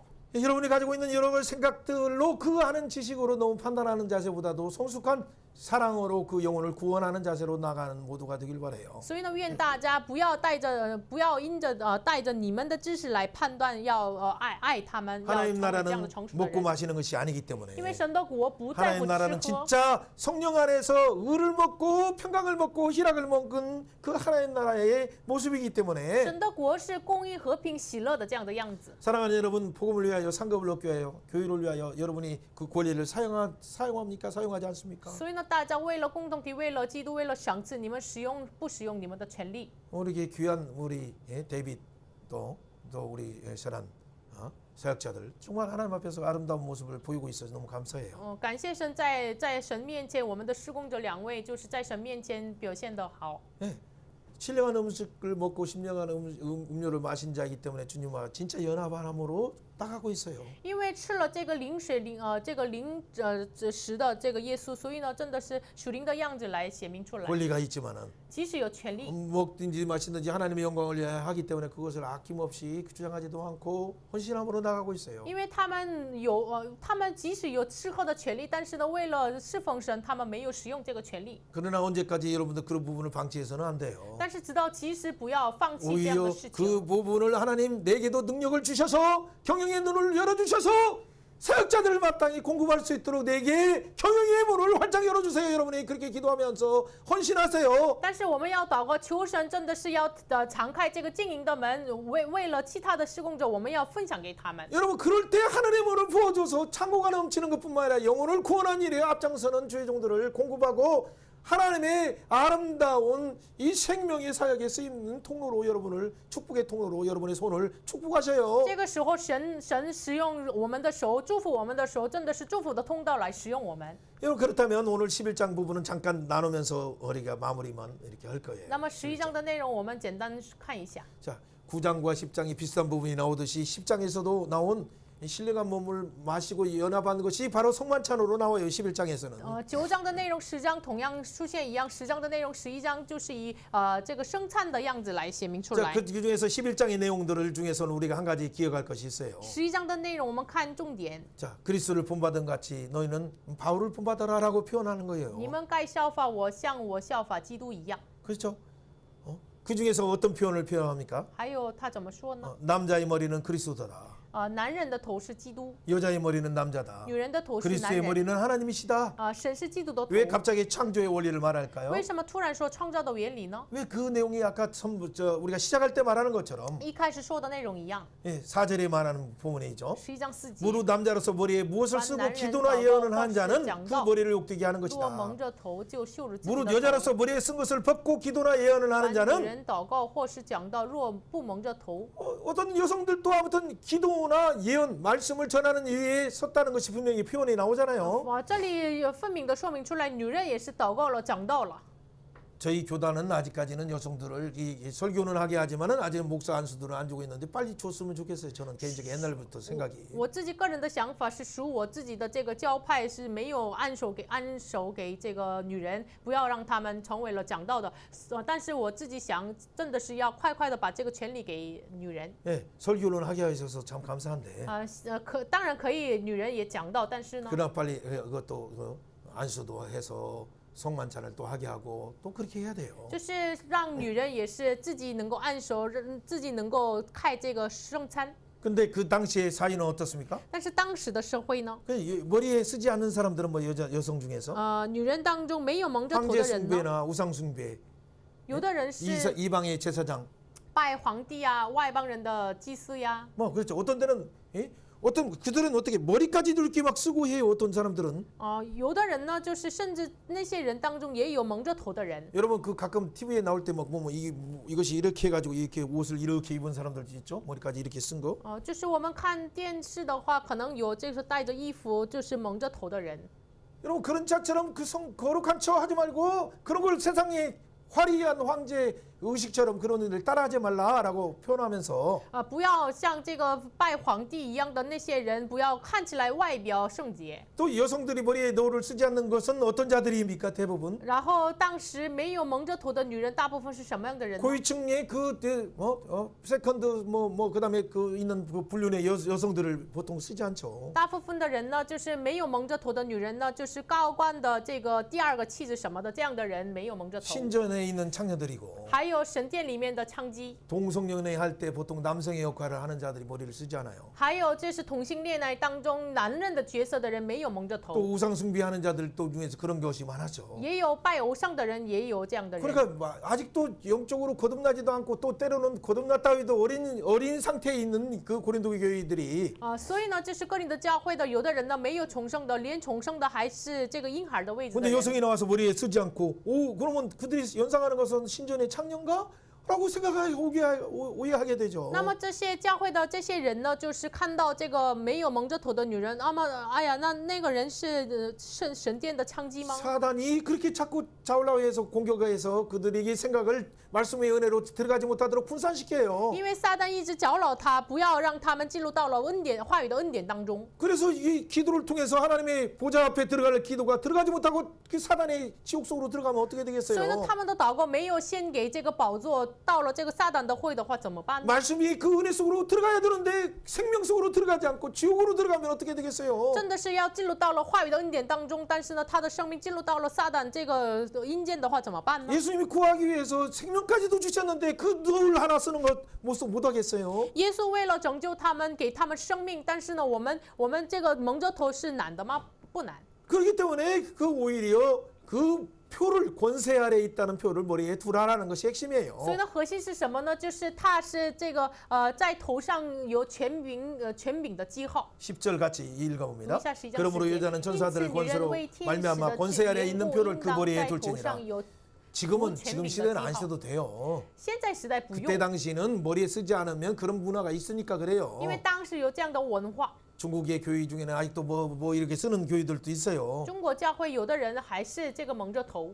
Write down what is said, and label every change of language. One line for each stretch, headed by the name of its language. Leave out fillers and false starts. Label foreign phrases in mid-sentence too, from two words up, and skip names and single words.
Korean: 여러분이 가지고 있는 여러 가지 생각들로 그 아는 지식으로 너무 판단하는 자세보다도 성숙한 사랑으로 그 영혼을 구원하는 자세로 나가는 모두가 되길 바래요.
Chinese: 所以呢，愿大家不要带着你们的知识来判断，要爱他们，要成
Korean: 하나님
Chinese: 为这样的
Korean: 나라는
Chinese: 成熟的
Korean: 먹고
Chinese: 人。
Korean: 마시는 것이 아니기 때문에
Chinese: 因为神的国不在
Korean: 하나님
Chinese: 乎
Korean: 나라는
Chinese: 吃喝，
Korean: 진짜 성령 안에서 의를 먹고 평강을 먹고 희락을 먹은 그 하나님 나라의 모습이기 때문에
Chinese: 神的国是公义、和平、喜乐的这样的样子。
Korean: 사랑하는 여러분, 복음을 위하여 상급을 얻기 위하여 교회를 위하여 여러분이 그 권리를 사용합니까? 사용하지 않습니까?
Chinese: 所以呢，大家为了共同体，为了基督，为了赏赐，你们不使用你们的权利？
Korean: 우리 귀한 우리 데이빗 또 우리 선한 사역자들 정말 하나님 앞에서 아름다운 모습을 보이고 있어서 너무 감사해요.
Chinese: 感谢神在神面前，我们的施工者2位就是在神面前表现得好。
Korean: 신령한 음식을 먹고 신령한 음료를 마신 자이기 때문에 주님과 진짜 연합함으로 나가고 있어요.
Chinese: 因为吃了这个灵食的这个耶稣，所以呢，真的是属灵的样子来显明出来。
Korean: 권리가 있지만은
Chinese: 即使有权利，
Korean: 먹든지 마시든지 하나님의 영광을 위하여 하기 때문에 그것을 아낌없이 주장하지도 않고 헌신함으로 나가고 있어요.
Chinese: 因为他们即使有吃喝的权利，但是呢，为了侍奉神，他们没有使用这个权利。
Korean: 그러나 언제까지 여러분들 그런 부분을 방치해서는 안 돼요.
Chinese: 但是直到其实不要放弃这样
Korean: 오히려
Chinese: 的事
Korean: 그
Chinese: 情。
Korean: 부분을 하나님 내게도 능력을 주셔서 경영의 눈을 열어주셔서 사역자들을 마땅히 공급할 수 있도록 내게 경영의 문을 활짝 열어주세요. 여러분이 그렇게 기도하면서 헌신하세요.
Chinese: 但是我们要祷告，求神真的是要敞开这个经营的门，为了其他的施工者，我们要分享给他们。
Korean: 여러분 그럴 때 하늘의 문을 부어줘서 창고가 넘치는 것뿐만 아니라 영혼을 구원한 일에 앞장서는 주의 종들을 공급하고 하나님의 아름다운 이 생명의 사역에 쓰이는 통로로 여러분을 축복의 통로로 여러분의 손을 축복하셔요.
Chinese: 这个时候神使用我们的手，祝福我们的时候，真的是祝福的通道来使用我们。
Korean: 여러분 그렇다면 오늘 11장 부분은 잠깐 나누면서 우리가 마무리만 이렇게 할 거예요.
Chinese: 那么11章的内容我们简单看一下。
Korean: 자, 9장과 10장이 비슷한 부분이 나오듯이 10장에서도 나온 이 신령한 몸을 마시고 연합한 것이 바로 성만찬으로 나와요. 11장에서는.
Chinese: 9 章的内容10章同样出现一样，10章的内容11章就是以这个生餐的样子来写明出
Korean: 자,
Chinese: 来。
Korean: 그 중에서 11장의 내용들을 중에서는 우리가 한 가지 기억할 것이 있어요.
Chinese: 11 章的内容我们看重点，
Korean: 자, 그리스도를 본받은 같이 너희는 바울을 본받아라라고 표현하는
Chinese: 你
Korean: 거예요.
Chinese: 们该效法我，像我效法基督一样。
Korean: 그렇죠? 그 중에서 어떤 표현을 표현합니까?
Chinese: 还有他怎么说呢？
Korean: 남자의 머리는 그리스도다.
Chinese: 男人的头是基督，
Korean: 여자의 머리는 남자다.
Chinese: 女人的头是男
Korean: 그리스도의
Chinese: 人。
Korean: 머리는 하나님이시다.
Chinese: 神是基督的头。
Korean: 왜 갑자기 창조의 원리를 말할까요?
Chinese: 为什么突然说创造的原理呢？
Korean: 왜 그 내용이 아까 우리가 시작할 때 말하는 것처럼
Chinese: 一开始说的内容一样，
Korean: 4절에 말하는 부분이죠.
Chinese: 11 章4节。
Korean: 무릇 남자로서 머리에 무엇을 쓰고 남자는 기도나 예언을 하는 자는 그
Chinese: 祷告
Korean: 머리를 욕되게 하는
Chinese: 若
Korean: 것이다.
Chinese: 蒙着头就羞辱自己
Korean: 무릇
Chinese: 的头。
Korean: 여자로서 머리에 쓴 것을 벗고 기도나 예언을 하는
Chinese: 凡女
Korean: 자는
Chinese: 人祷告或是讲道，若不蒙着头，
Korean: 어떤 여성들도 아무튼 기도나 예언 말씀을 전하는 이유에 섰다는 것이 분명히 표현이 나오잖아요.
Chinese: 哇，这里有分明的说明出来，女人也是祷告了，讲道了。
Korean: 저희 교단은 아직까지는 여성들을 이 설교는 하게 하지만은 아직 목사 안수들은 안 주고 있는데 빨리 줬으면 좋겠어요. 저는 개인적인 옛날부터 생각이.
Chinese: 我自己个人的想法是，属我自己的这个教派是没有按手给这个女人，不要让他们成为了讲道的。但是我自己想，真的是要快快的把这个权利给女人。
Korean: 예, 설교는 하게 하셔서 참 감사한데.
Chinese: 当然可以，女人也讲道，但是呢，
Korean: 그러나 빨리 그것도 안수도 해서 성만찬을 또 하게 하고 또 그렇게 해야 돼요.
Chinese: 就是让女人也是自己能够按手，自己能够开这个圣餐。
Korean: 근데 그 당시의 사회는 어떻습니까?
Chinese: 但是当时的社会呢，
Korean: 머리에 쓰지 않는 사람들은 뭐 여성 중에서
Chinese: 女人当中没有蒙着头
Korean: 황제
Chinese: 的人呢，
Korean: 숭배나 우상 숭배,
Chinese: 有的人是
Korean: 이방의 제사장,
Chinese: 拜皇帝呀、外邦人的祭司呀。
Korean: 뭐 그렇죠. 어떤 데는 어떤 그들은 어떻게 머리까지도 이렇게 막 쓰고 해요. 어떤 사람들은
Chinese: 有的人呢，就是甚至那些人当中也有蒙着头的人。
Korean: 여러분 그 가끔 TV에 나올 때 막 이것이 이렇게 해가지고 이렇게 옷을 이렇게 입은 사람들도 있죠. 머리까지 이렇게 쓴 거.
Chinese: 就是我们看电视的话，可能有这个戴着衣服就是蒙着头的人。
Korean: 여러분 그런 자처럼 그 거룩한 척 하지 말고 그런 걸 세상에 화려한 황제 의식처럼 그런 일을 따라하지 말라라고 표현하면서
Chinese: 不要像这个拜皇帝一样的那些人，不要看起来外表圣洁。
Korean: 또 여성들이 머리에 노를 쓰지 않는 것은 어떤 자들입니까? 대부분
Chinese: 然后当时没有蒙着头的女人，大部分是什么样的人呢？
Korean: 고위층의 세컨드 그다음에 그 있는 그 분류의 여성들을 보통 쓰지 않죠.
Chinese: 大部分的人呢，就是没有蒙着头的女人呢，就是高官的这个第二个妻子什么的，这样的人没有蒙着头。
Korean: 신전에 있는 창녀들이고
Chinese: 还有神殿里面的娼妓，
Korean: 동성연애 할 때 보통 남성의 역할을 하는 자들이 머리를 쓰지 않아요.
Chinese: 还有就是同性恋爱当中男人的角色的人没有蒙着
Korean: 또
Chinese: 头，
Korean: 우상 숭배하는 자들도 중에서 그런 것이 많았죠.
Chinese: 也有拜偶像的人，也有这样的人。
Korean: 그러니까 아직도 영적으로 거듭나지도 않고 또 때로는 거듭났다 해도 어린 상태에 있는 그 고린도 교회들이
Chinese: 所以呢，这是哥林的教会的，有的人呢没有重生的，连重生的还是这个婴孩的位置的
Korean: 근데
Chinese: 人。
Korean: 여성이 나와서 머리에 쓰지 않고 그러면 그들이 연상하는 것은 신전의 창녀인가? 라고 오해하게 되죠.
Chinese: 那么这些教会的这些人呢，就是看到这个没有蒙着头的女人，那么哎呀，那个人是神殿的娼妓吗？
Korean: 사단이 그렇게 자꾸 좌울라해서 공격해서 그들에게 생각을 말씀의 은혜로 들어가지 못하도록 분산시켜요.
Chinese: 因为撒旦一直搅扰他，不要让他们进入到了恩典话语的恩典当中。
Korean: 그래서 이 기도를 통해서 하나님의 보좌 앞에 들어갈 기도가 들어가지 못하고 그 사단의 지옥 속으로 들어가면 어떻게
Chinese: 所以呢，
Korean: 되겠어요?
Chinese: 他们的祷告没有献给这个宝座，到了这个撒旦的会的话怎么办呢？
Korean: 말씀이 그 은혜 속으로 들어가야 되는데 생명 속으로 들어가지 않고 지옥으로 들어가면 어떻게 되겠어요?
Chinese: 真的是要进入到了话语的恩典当中，但是呢，他的生命进入到了撒旦这个阴间的话怎么办呢？
Korean: 예수님이 구하기 위해서 생명까지도 주셨는데 그 늘 하나 쓰는 것 못 하겠어요?
Chinese: 耶稣为了拯救他们，给他们生命，但是呢，我们这个蒙着头是难的吗？不难。
Korean: 그렇기 때문에 그 오히려 그 표를 권세 아래에 있다는 표를 머리에 두라라는 것이
Chinese: 所以
Korean: 핵심이에요.
Chinese: 呢，核心是什么呢？就是它是这个在头上有权柄的记号。
Korean: 10절 같이 읽어봅니다. 이사 시작 그러므로 시제. 여자는 천사들의
Chinese: 因此，女人
Korean: 권세로
Chinese: 为天使
Korean: 말미암아
Chinese: 的
Korean: 권세 아래에
Chinese: 权
Korean: 있는
Chinese: 柄
Korean: 표를
Chinese: 应
Korean: 그
Chinese: 当
Korean: 머리에
Chinese: 在头
Korean: 둘지니라.
Chinese: 上有
Korean: 지금은
Chinese: 权
Korean: 지금
Chinese: 柄的
Korean: 시대는
Chinese: 记
Korean: 안
Chinese: 号。
Korean: 쓰도 돼요.
Chinese: 现在时代不
Korean: 그때
Chinese: 用，
Korean: 당시는 머리에 쓰지 않으면 그런 문화가 있으니까 그래요.
Chinese: 因为当时有这样的文化。
Korean: 중국의 교회 중에는 아직도 뭐 이렇게 쓰는 교회들도 있어요.
Chinese: 中国教会有的人还是这个蒙着头。